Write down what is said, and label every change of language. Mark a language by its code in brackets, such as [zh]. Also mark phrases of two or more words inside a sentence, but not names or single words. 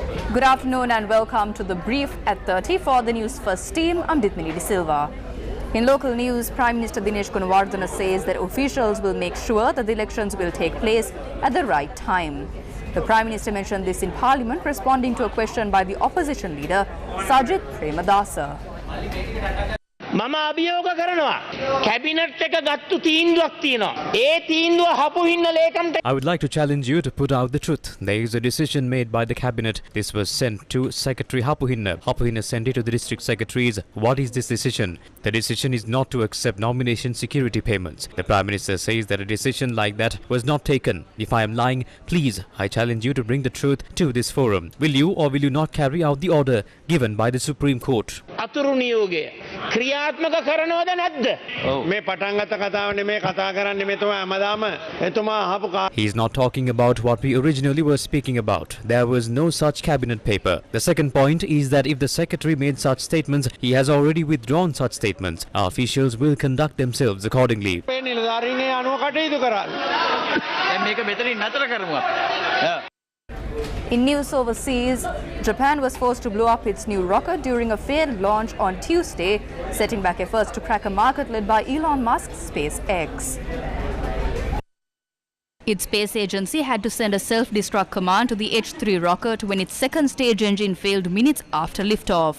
[en] Good afternoon and welcome to the brief at 30 for the Newsfirst team. I'm Ditmini De Silva. In local news, Prime Minister Dinesh Gunawardena says that officials will make sure that the elections will take place at the right time. The Prime Minister mentioned this in Parliament, responding to a question by the opposition leader, Sajith Premadasa. [si] මම අභියෝග කරනවා කැබිනට් එක ගත්තු තීන්දුවක් තියෙනවා ඒ තීන්දුව හපු හින්න ලේකම්ට [en] I would like to challenge you to put out the truth. There is a decision made by the cabinet. This was sent to Secretary Hapuhinna. Hapuhinna sent it to the district secretaries. What is this decision? The decision is not to accept nomination security payments. The Prime Minister says that a decision like that was not taken. If I am lying, please, I challenge you to bring the truth to this forum. Will you or will you not carry out the order given by the Supreme Court? [si] අතුරු නියෝගය ක්‍රියාත්මක කරනවද නැද්ද මේ පටන් ගත්ත කතාව නෙමෙයි කතා කරන්නේ මෙතුමා හැමදාම එතුමා අහපු [en] He is not talking about what we originally were speaking about. There was no such cabinet paper. The second point is that if the secretary made such statements, he has already withdrawn such statements. Our officials will conduct themselves accordingly. [si] මේ නිලධාරීන්ගේ අනුව කටයුතු කරා. දැන් මේක මෙතනින් නතර කරමු අපි. [en] In news overseas, Japan was forced to blow up its new rocket during a failed launch on Tuesday, setting back efforts to crack a market led by Elon Musk's SpaceX. Its space agency had to send a self-destruct command to the H-3 rocket when its second stage engine failed minutes after liftoff.